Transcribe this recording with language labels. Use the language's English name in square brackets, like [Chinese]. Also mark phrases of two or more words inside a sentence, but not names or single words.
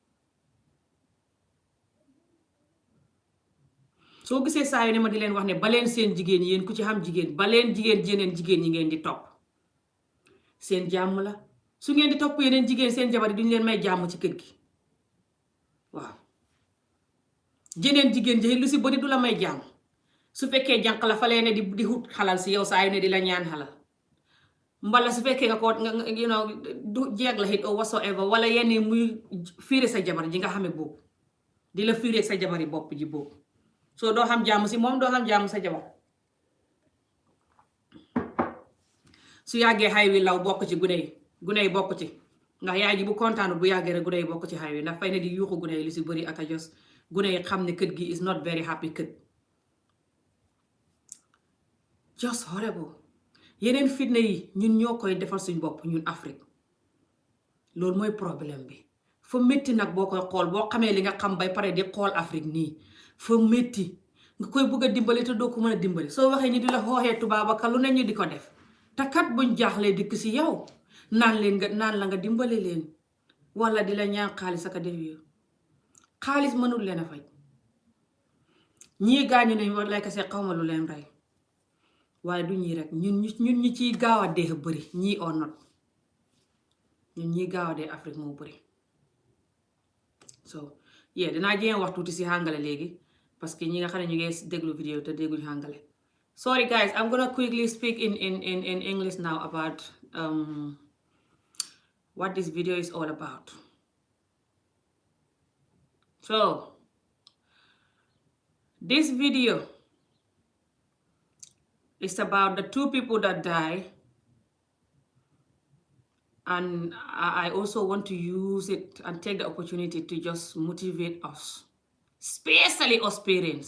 [Wolof] soo gisee saa yu ne ma di leen wax ne baleen seen jigéen yéen ku ci xam jigéen baleen jeneen jigéen ñi ngeen di topp seen jàmm la su ngeen di topp yeneen jigéen seen jabar yi duñu leen may jàmm ci kër gi waaw jeneen jigéen ji lu si bëri du la may jàmm su fekkee jànq la fa leen di hut xalal si yow saa yu ne di la ñaan xalal mbala su fekkee nga ko [English] you know [Wolof] du jeeg la [English] hit or whatsoever [Wolof] wala yenn muy fiire sa jabar ji nga xame boobu di la fiire sa jabar yi bopp ji boobu soo doo xam jàmm si moom doo xam jàmm sa jabar su yàggee xay wi law bokk ci gune yi bokk ci ndax yaay ji bu kontaanu bu yàggee rek gune yi bokk ci xay wi ndax fay ne di yuuxu gune yi li si bëri ak a jos gune yi xam ne kët gi [English] is not very happy [Wolof] kët [English] just horrible [Wolof] yeneen fitna yi ñun ñoo koy defal suñ bopp ñun Afrique loolu mooy problème bi fa métti nag boo koy xool boo xamee li nga xam bay pare di xool Afrique nii fa métti nga koy bëgg a dimbali te doo ko mën a dimbali soo waxee ñi di la xooxee tubaaba ka lu ne ñu di ko def te kat buñ jaaxlee dikk si yow naan la nga dimbali leen wala di la ñaan xaalis ak a def yow xaalis mënul leen a faj ñii gaañu nañ war lay kase xawma lu leen rey waaye du ñii rek ñun ñi ciy gaaw a dee bëri ñii [English] or not [Wolof] ñun ñii gaaw a dee Afrique moo bëri so dinaa jéem wax tuuti si hàngale léegi [French] parce que [Wolof] ñi nga xam ne ñu ngi déglu vidéo te dégguñu hàngale. [English] Sorry guys, I'm gonna quickly speak in English now about what this video is all about. So this video is about the 2 people that die, and I also want to use it and take the opportunity to just motivate us, especially us parents.